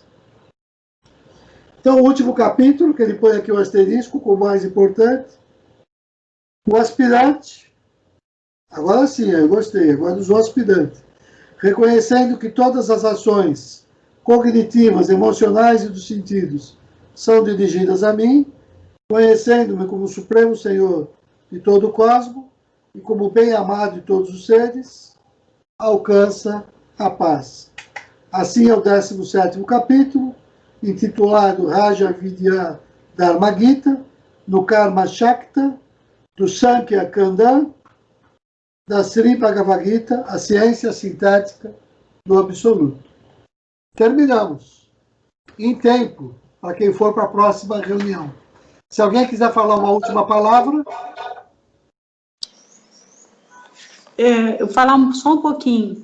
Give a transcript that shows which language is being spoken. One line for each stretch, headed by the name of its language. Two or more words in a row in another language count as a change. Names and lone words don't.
Portuguese: Então o último capítulo, que ele põe aqui o asterisco, como mais importante, o aspirante, agora sim, eu gostei, agora usou aspirante, reconhecendo que todas as ações cognitivas, emocionais e dos sentidos são dirigidas a mim, conhecendo-me como o Supremo Senhor de todo o cosmos e como bem amado de todos os seres, alcança a paz. Assim é o 17º capítulo, intitulado Raja Vidya Dharma Gita, no Karma Shakta, do Sankhya Kandan, da Sri Bhagavad Gita, a ciência sintética do absoluto. Terminamos. Em tempo, para quem for para a próxima reunião. Se alguém quiser falar uma última palavra. Eu falar só um pouquinho.